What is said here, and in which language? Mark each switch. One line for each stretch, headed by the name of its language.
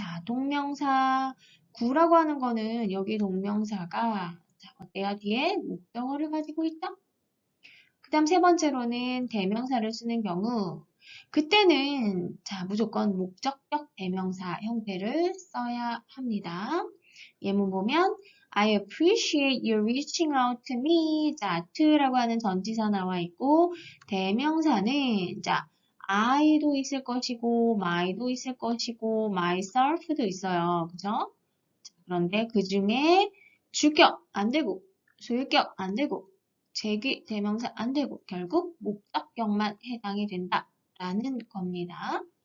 Korean: 자, 동명사 구라고 하는 거는 여기 동명사가 자, 어때요? 뒤에 목적어를 가지고 있다. 그 다음 세 번째로는 대명사를 쓰는 경우 그때는 자, 무조건 목적격 대명사 형태를 써야 합니다. 예문 보면
English: I appreciate you reaching out to me.
Korean: 자, to라고 하는 전치사 나와 있고 대명사는 자, I도 있을 것이고 my도 있을 것이고 myself도 있어요. 그죠? 자, 그런데 그 중에 주격 안 되고 소유격 안 되고 제기 대명사 안 되고 결국 목적격만 해당이 된다라는 겁니다.